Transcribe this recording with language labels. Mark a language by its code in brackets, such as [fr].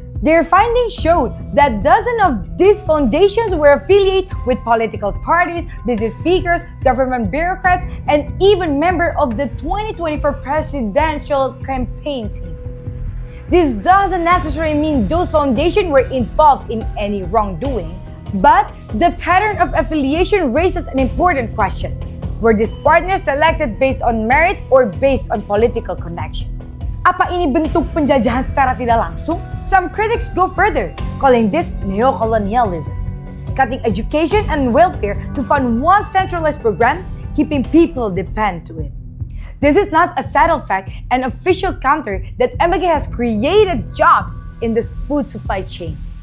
[en] Their findings showed that dozens of these foundations were affiliated with political parties, business figures, government bureaucrats, and even members of the 2024 presidential campaign team. This doesn't necessarily mean those foundations were involved in any wrongdoing, but the pattern of affiliation raises an important question. Were these partners selected based on merit or based on political connections? [id] Apa ini bentuk penjajahan secara tidak langsung? [en] Some critics go further, calling this neocolonialism. Cutting education and welfare to fund one centralized program, keeping people depend to it. This is not a settled fact, an official counter that MBG has created jobs in this food supply chain.